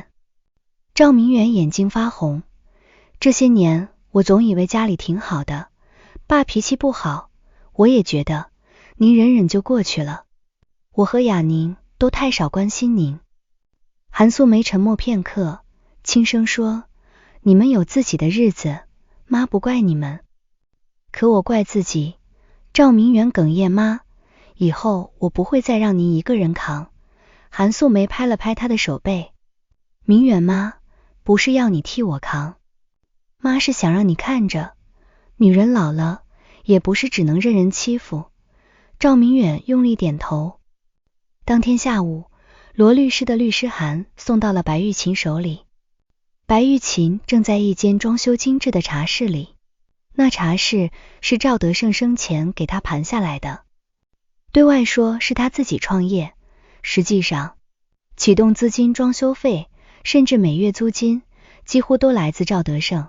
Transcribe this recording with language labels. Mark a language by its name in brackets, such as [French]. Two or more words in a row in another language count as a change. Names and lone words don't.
[Chinese] 趙明遠眼睛發紅，這些年我總以為家裡挺好的，爸脾氣不好，我也覺得，您忍忍就過去了。我和雅寧都太少關心您。韓素梅沉默片刻，輕聲說，你們有自己的日子，媽不怪你們。可我怪自己。趙明遠哽咽，媽，以後我不会再讓您一個人扛。韓素梅拍了拍他的手背，明遠媽，不是要你替我扛，媽是想讓你看着，女人老了，也不是只能任人欺負。趙明遠用力點頭。當天下午，羅律師的律師函送到了白玉琴手裡。白玉琴正在一間裝修精致的茶室裡，那茶室是趙德勝生前給他盘下來的，對外說是他自己創業，實際上啟動資金、裝修費，甚至每月租金，幾乎都來自趙德勝。